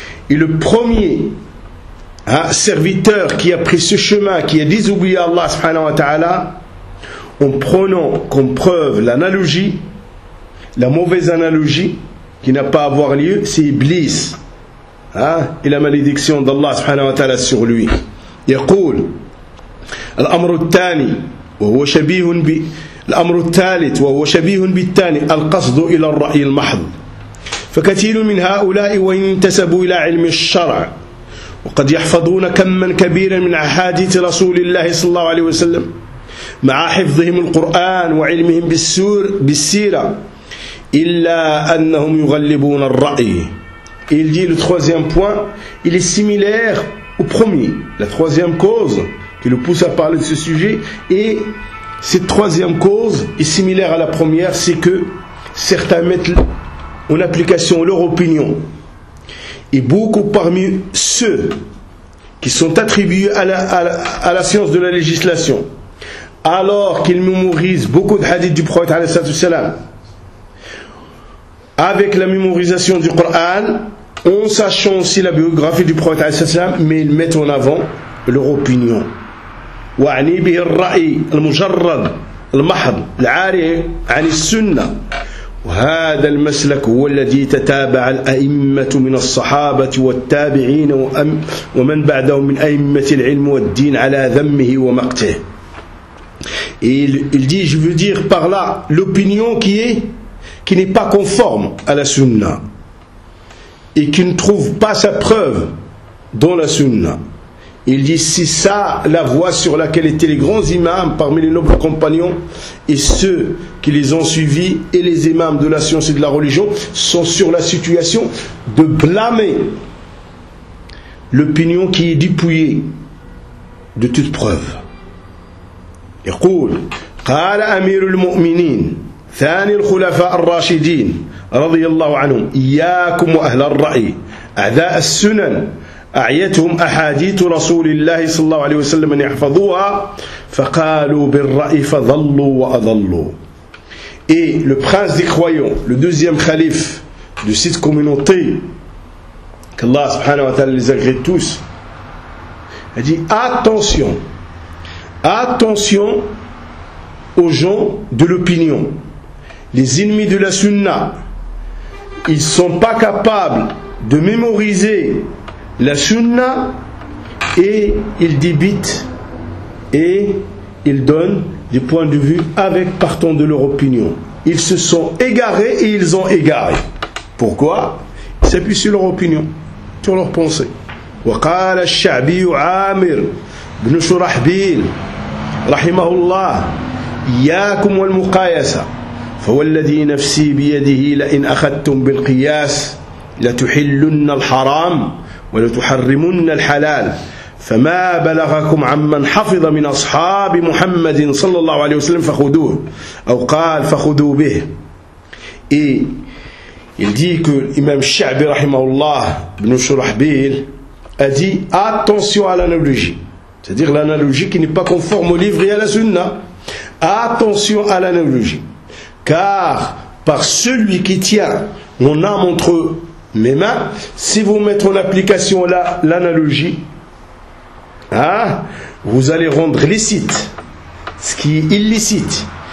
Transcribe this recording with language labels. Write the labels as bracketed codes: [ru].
[fr] Et le premier serviteur qui a pris ce chemin, qui a désobéi à Allah [ar] subhanahu wa ta'ala, [fr] en prenant comme preuve l'analogie, la mauvaise analogie qui n'a pas à avoir lieu, c'est Iblis et la malédiction d'Allah subhanahu wa ta'ala sur lui. [ar] يقول الأمر الثاني وهو شبيه بالأمر الثالث وهو شبيه بالثاني القصد إلى الرأي المحض فكثير من هؤلاء وإن انتسبوا إلى علم الشرع وقد يحفظون كما كبيرا من أحاديث رسول الله صلى الله عليه وسلم مع حفظهم القرآن وعلمهم بالسيرة إلا أنهم يغلبون الرأي. [fr] Il dit, le troisième point, il est similaire au premier. La troisième cause qui le pousse à parler de ce sujet, et cette troisième cause est similaire à la première, c'est que certains mettent en application leur opinion. Et beaucoup parmi ceux qui sont attribués à la science de la législation, alors qu'ils mémorisent beaucoup de hadiths du prophète, avec la mémorisation du Coran, en sachant aussi la biographie du prophète [ar] alayhi salam, [fr] mais ils mettent en avant leur opinion. [ar] وعني به الرأي المجرد المحض العاري عن السنة وهذا المسلك هو الذي تتابع الأئمة من الصحابة والتابعين ومن بعدهم من أئمة العلم والدين على ذمه ومقته. [fr] Il dit, je veux dire par là l'opinion qui n'est pas conforme à la sunna et qui ne trouve pas sa preuve dans la sunna. Il dit, c'est ça la voie sur laquelle étaient les grands imams parmi les nobles compagnons et ceux qui les ont suivis et les imams de la science et de la religion sont sur la situation de blâmer l'opinion qui est dépouillée de toute preuve. [ar] يقول قال أمير المؤمنين ثاني الخلفاء الراشدين رضي الله عنهم إياكم وأهل الرأي أعداء السنن أعيتهم أحاديث رسول الله صلى الله عليه وسلم أن يحفظوها فقالوا بالرأي فضلوا وأضلوا. [fr] Et le prince des croyants, le deuxième calife de cette communauté qu'Allah [ar] subhanahu wa ta'ala [fr] les agrée tous, a dit attention. Attention aux gens de l'opinion. Les ennemis de la sunna, ils ne sont pas capables de mémoriser la sunna et ils débitent et ils donnent des points de vue avec partant de leur opinion. Ils se sont égarés et ils ont égaré. Pourquoi ? Ils s'appuient sur leur opinion, sur leur pensée. [ar] Wa qala al-Sha'bi Amir ibn Shurahbil رحمه الله إياكم والمقايسة فوالذي نفسي بيده لئن أخذتم بالقياس لتحلن الحرام ولتحرمن الحلال فما بلغكم عمن حفظ من أصحاب محمد صلى الله عليه وسلم فخذوه أو قال فخذوا به. [fr] Il dit que l'imam Shaabi [ar] رحمه الله [fr] بن شرحبيل a dit attention à l'analogie. C'est-à-dire l'analogie qui n'est pas conforme au livre et à la sunna. Attention à l'analogie. Car par celui qui tient mon âme entre mes mains, si vous mettez en application l'analogie, hein, vous allez rendre licite ce qui est illicite.